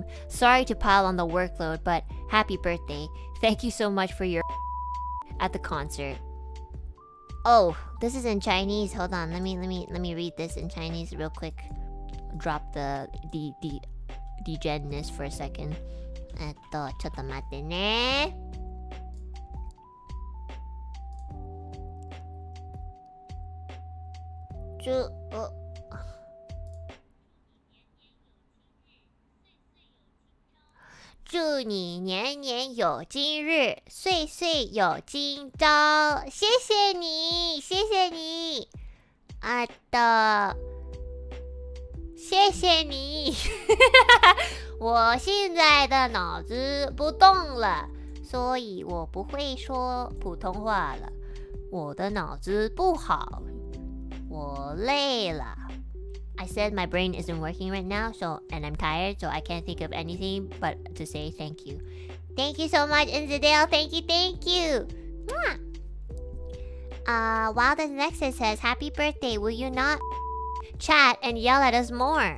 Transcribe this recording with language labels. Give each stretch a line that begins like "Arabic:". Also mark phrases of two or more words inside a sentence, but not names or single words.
English: Sorry to pile on the workload, but happy birthday. Thank you so much for your at the concert. Oh, this is in Chinese. Hold on, let me read this in Chinese real quick. Drop the degenness for a second.
Japanese: ちょっと待ってね。
Chinese: 祝你年年有今日，岁岁有今朝。谢谢你，谢谢你。谢谢你。我现在的脑子不动了，所以我不会说普通话了。我的脑子不好，我累了。
English: I said my brain isn't working right now, and I'm tired, so I can't think of anything but to say thank you. Thank you so much, Inzadale. Thank you. Wildest Nexus says, happy birthday. Will you not chat and yell at us more?